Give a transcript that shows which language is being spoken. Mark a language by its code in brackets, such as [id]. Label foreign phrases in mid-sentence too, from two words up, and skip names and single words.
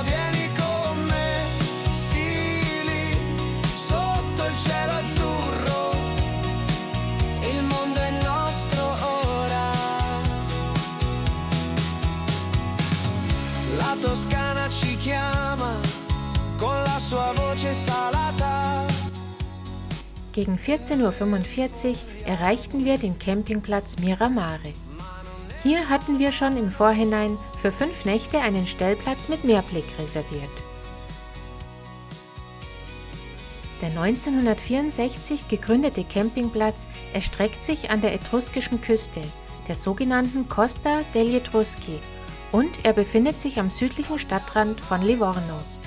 [it] Vieni con me, sì lì, sotto il cielo azzurro, il mondo è nostro ora. La Toscana ci chiama con la sua voce salata. [de] Gegen 14:45 Uhr erreichten wir den Campingplatz Miramare. Hier hatten wir schon im Vorhinein für 5 Nächte einen Stellplatz mit Meerblick reserviert. Der 1964 gegründete Campingplatz erstreckt sich an der etruskischen Küste, der sogenannten Costa degli Etruschi, und er befindet sich am südlichen Stadtrand von Livorno.